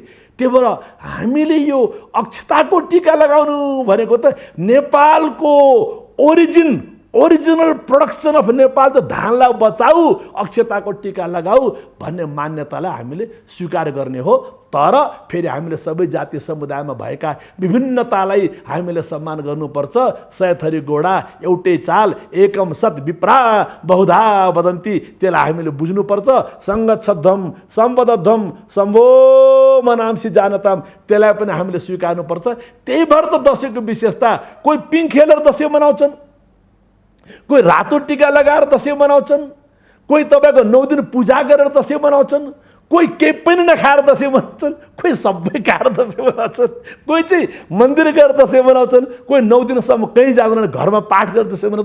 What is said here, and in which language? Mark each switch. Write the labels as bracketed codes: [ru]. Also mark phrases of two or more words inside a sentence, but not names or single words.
[ne] त्यही भएर हामीले यो अक्षताको टीका लगाउनु भनेको त नेपालको [en] original production of Nepal [ne] त धानलाई बचाऊ, अक्षताको टीका लगाऊ भन्ने मान्यतालाई हामीले स्वीकार गर्ने हो। तर फेरि हामीले सबै जाति समुदायमा भएका विभिन्नतालाई हामीले सम्मान गर्नुपर्छ। 100 थरी घोडा एउटै चाल, [sa] एकम सत विप्रा बहुधा वदन्ती, [ne] त्यसलाई हामीले बुझ्नुपर्छ। [sa] सङ्गच्छध्वम सम्बद्धध्वम सम्भो मनांसी जानताम, [ne] त्यसलाई पनि हामीले स्वीकार्नुपर्छ। त्यही भएर त दसैँको विशेषता, कोही पिङ खेलेर दसैँ मनाउँछन्, कोही रातो टीका लगाएर दसैँ मनाउँछन्, कोही तपाईँको 9 दिन पूजा गरेर दसैँ मनाउँछन्, कोही केही पनि नखाएर दसैँ मनाउँछन्, कोही सबै खाएर दसैँ मनाउँछन्, कोही चाहिँ मन्दिर गएर दसैँ मनाउँछन्, कोही 9 दिनसम्म कहीँ जाँदैन घरमा पाठ गरेर दसैँ मनाउँछन्।